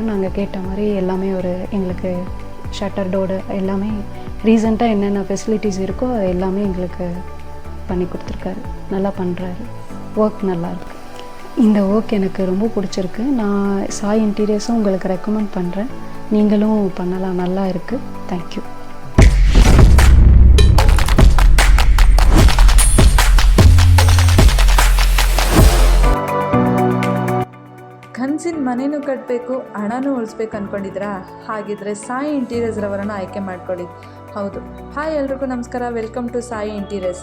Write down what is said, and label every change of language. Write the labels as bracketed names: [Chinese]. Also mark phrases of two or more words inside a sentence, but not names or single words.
[Tamil] நாங்கள் கேட்ட மாதிரி எல்லாமே ஒரு எங்களுக்கு [English] shutter door [Tamil] எல்லாமே ரீசெண்டாக என்னென்ன ஃபெசிலிட்டிஸ் இருக்கோ அது எல்லாமே எங்களுக்கு பண்ணி கொடுத்துருக்காரு. நல்லா பண்ணுறாரு. ஒர்க் நல்லாயிருக்கு. இந்த ஒர்க் எனக்கு ரொம்ப பிடிச்சிருக்கு. நான் சாய் இன்டீரியர்ஸும் உங்களுக்கு ரெக்கமெண்ட் பண்ணுறேன். நீங்களும் பண்ணலாம், நல்லா இருக்குது. தேங்க்யூ. [Kannada] ಕನಸಿನ ಮನೆಯೂ ಕಟ್ಟಬೇಕು, ಹಣನೂ ಉಳಿಸ್ಬೇಕು ಅಂದ್ಕೊಂಡಿದ್ದೀರಾ? ಹಾಗಿದ್ರೆ ಸಾಯಿ ಇಂಟೀರಿಯರ್ಸ್ ರವರನ್ನು ಆಯ್ಕೆ ಮಾಡ್ಕೊಳ್ಳಿ. ಹೌದು, ಹಾಯ್ ಎಲ್ರಿಗೂ ನಮಸ್ಕಾರ, [English] welcome to [Kannada] ಸಾಯಿ ಇಂಟೀರಿಯರ್ಸ್.